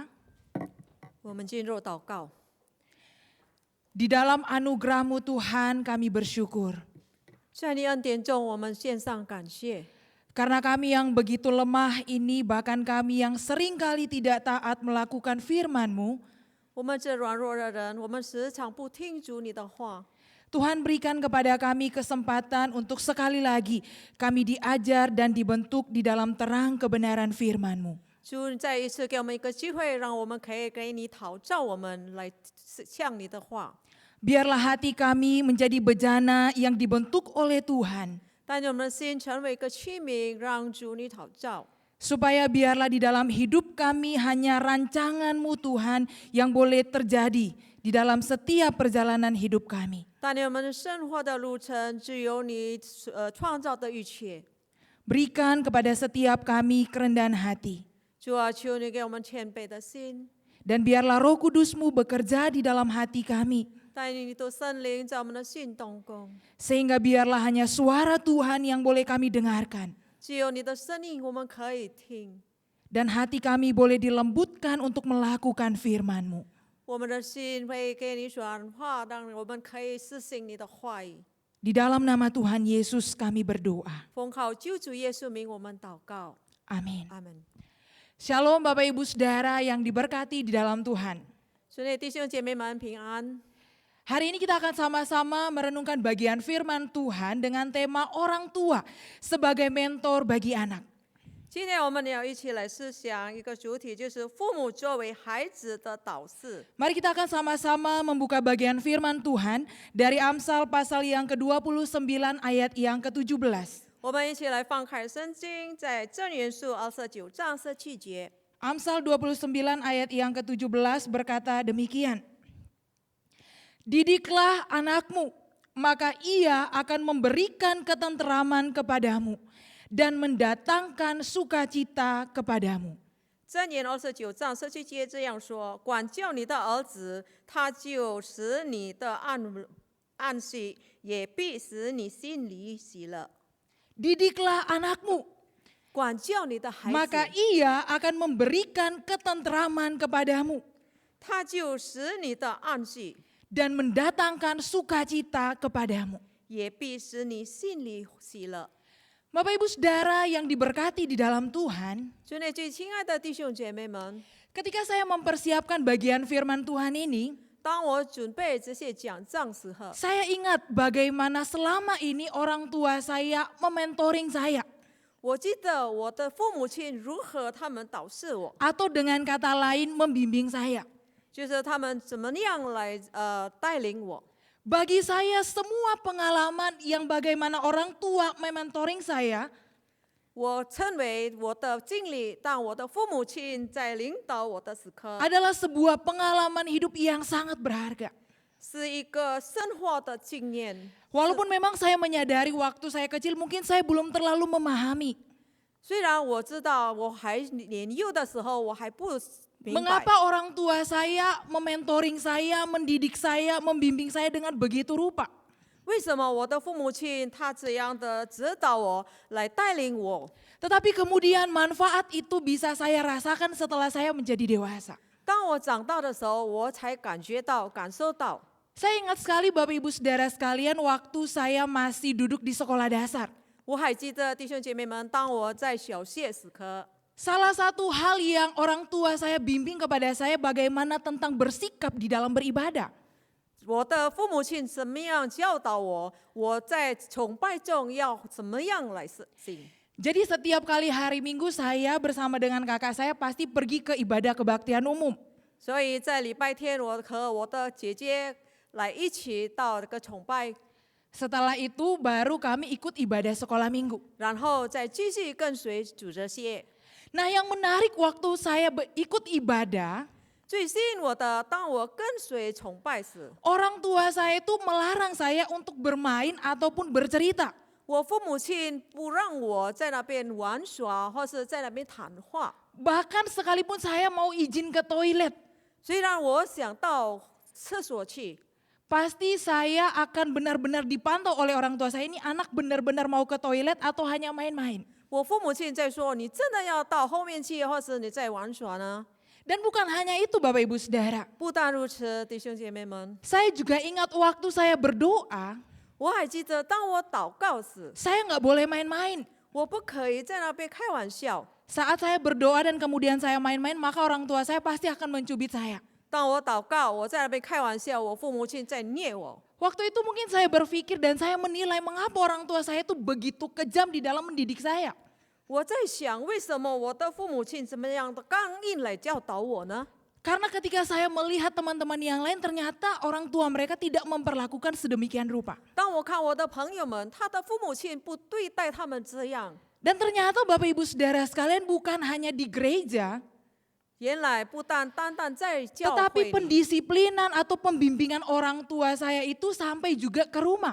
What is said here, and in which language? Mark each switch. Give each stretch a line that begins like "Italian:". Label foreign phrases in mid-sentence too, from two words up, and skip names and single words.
Chinese: 我们进入祷告。
Indonesian: Di dalam anugerah-Mu Tuhan kami bersyukur.
Chinese: 在你恩典中，我们献上感谢，
Indonesian: Karena kami yang begitu lemah ini, bahkan kami yang seringkali tidak taat melakukan firman-Mu,
Chinese: 我们这软弱的人，我们时常不听主你的话。
Indonesian: Tuhan berikan kepada kami kesempatan untuk sekali lagi kami diajar dan dibentuk di dalam terang kebenaran firman-Mu.
Chinese: 主再一次给我们一个机会，让我们可以给你讨照我们来向你的话。
Indonesian: Biarlah hati kami menjadi bejana yang dibentuk oleh Tuhan,
Chinese: 但愿我们的心成为一个器皿，让主你讨照。
Indonesian: supaya biarlah di dalam hidup kami hanya rancangan-Mu Tuhan yang boleh terjadi di dalam setiap perjalanan hidup kami.
Chinese: 但愿我们的生活的路程只有你创造的一切。
Indonesian: Berikan kepada setiap kami kerendahan hati.
Chinese: 主啊，求你给我们谦卑的心，
Indonesian: Dan biarlah Roh Kudus-Mu bekerja di dalam hati kami,
Chinese: 带领你的圣灵在我们的心动工。
Indonesian: sehingga biarlah hanya suara Tuhan yang boleh kami dengarkan,
Chinese: 只有你的声音，我们可以听。
Indonesian: dan hati kami boleh dilembutkan untuk melakukan firman-Mu.
Chinese: 我们的心会给你转化，让我们可以实行你的话语。
Indonesian: Di dalam nama Tuhan Yesus kami berdoa.
Chinese: 奉靠救主耶稣名，我们祷告。
Indonesian: Amin.
Chinese: 阿门。
Indonesian: Shalom Bapak Ibu Saudara yang diberkati di dalam Tuhan.
Chinese: 所以弟兄姐妹们平安。
Indonesian: Hari ini kita akan sama-sama merenungkan bagian firman Tuhan dengan tema orang tua sebagai mentor bagi anak.
Chinese: 今天我们要一起来思想一个主题，就是父母作为孩子的导师。
Indonesian: Mari kita akan sama-sama membuka bagian firman Tuhan dari Amsal pasal yang ke-29 ayat yang ke-17.
Chinese: 我们一起来翻开圣经，在箴言书29章17节。
Indonesian: Amsal 29 ayat yang ke-17 berkata demikian. Didiklah anakmu, maka ia akan memberikan ketenteraman kepadamu dan mendatangkan sukacita kepadamu.
Chinese: 箴言29章17节这样说：管教你的儿子，他就使你的安息，也必使你心里喜乐。
Indonesian: Didiklah anakmu,
Chinese: 管教你的孩
Indonesian: maka
Chinese: 子，
Indonesian: ia akan memberikan ketenteraman kepadamu
Chinese: 他就使你的安息，
Indonesian: dan mendatangkan sukacita kepadamu.
Chinese: 也必使你心里喜乐。
Indonesian: Bapak Ibu Saudara yang diberkati di dalam Tuhan,
Chinese: 主内最亲爱的弟兄姐妹们，
Indonesian: ketika saya mempersiapkan bagian firman Tuhan ini,
Chinese: 当我准备这些讲章时候，
Indonesian: saya ingat bagaimana selama ini orang tua saya mementoring saya.
Chinese: 我记得我的父母亲如何他们导示我，
Indonesian: Atau dengan kata lain membimbing saya.
Chinese: 就是他们怎么样来带领我。
Indonesian: Bagi saya semua pengalaman yang bagaimana orang tua mementoring saya,
Chinese: 我称为我的经历，当我的父母亲在领导我的时刻，
Indonesian: adalah sebuah pengalaman hidup yang sangat berharga.
Chinese: 是一个生活的经验。
Indonesian: Walaupun memang saya menyadari waktu saya kecil mungkin saya belum terlalu memahami
Chinese: 虽然我知道我还年幼的时候，我还不明白
Indonesian: mengapa orang tua saya mementoring saya, mendidik saya, membimbing saya dengan begitu rupa.
Chinese: 为什么我的父母亲他这样的指导我，来带领我。
Indonesian: Tetapi kemudian manfaat itu bisa saya rasakan setelah saya menjadi dewasa.
Chinese: 当我长大的时候，我才感受到。
Indonesian: Saya ingat sekali Bapak Ibu Saudara sekalian waktu saya masih duduk di sekolah dasar.
Chinese: 我还记得弟兄姐妹们，当我在小学时刻，
Indonesian: Salah satu hal yang orang tua saya bimbing kepada saya bagaimana tentang bersikap di dalam beribadah.
Chinese: 我的父母亲怎么样教导我，我在崇拜中要怎么样来实行。
Indonesian: Jadi setiap kali hari Minggu saya bersama dengan kakak saya pasti pergi ke ibadah kebaktian umum.
Chinese: 所以在礼拜天，我和我的姐姐来一起到这个崇拜。
Indonesian: Setelah itu baru kami ikut ibadah sekolah minggu.
Chinese: 然后再继续跟随主日学。
Indonesian: Nah yang menarik waktu saya ikut ibadah,
Chinese: 最吸引我的，当我跟随崇拜时，
Indonesian: orang tua saya itu melarang saya untuk bermain ataupun bercerita.
Chinese: 我父母亲不让我在那边玩耍，或是在那边谈话。
Indonesian: Bahkan sekalipun saya mau izin ke toilet,
Chinese: 虽然我想到厕所去，
Indonesian: pasti saya akan benar-benar dipantau oleh orang tua saya, ini anak benar-benar mau ke toilet atau hanya main-main.
Chinese: 我父母亲在说：“你真的要到后面去，或是你在玩耍呢
Indonesian: Dan bukan hanya itu Bapak Ibu Saudara. ？”
Chinese: 不但如此，弟兄姐妹们，
Indonesian: Saya juga ingat waktu saya berdoa,
Chinese: 我还记得，当我祷告时，
Indonesian: saya nggak boleh main-main.
Chinese: 我不可以在那边开玩笑。
Indonesian: Saat saya berdoa dan kemudian saya main-main, maka orang tua saya pasti akan mencubit saya.
Chinese: 当我祷告，我在那边开玩笑，我父母亲在虐我。
Indonesian: Waktu itu mungkin saya berpikir dan saya menilai mengapa orang tua saya itu begitu kejam di dalam mendidik saya.
Chinese: 我在想，为什么我的父母亲这么样的刚硬来教导我呢？
Indonesian: Karena ketika saya melihat teman-teman yang lain, ternyata orang tua mereka tidak memperlakukan sedemikian rupa.
Chinese: 当我看我的朋友们，他的父母亲不对待他们这样，
Indonesian: Dan ternyata Bapak Ibu Saudara sekalian bukan hanya di gereja,
Chinese: 原来不单单在教
Indonesian: tetapi
Chinese: 会里，
Indonesian: pendisiplinan atau pembimbingan orang tua saya itu sampai juga ke rumah.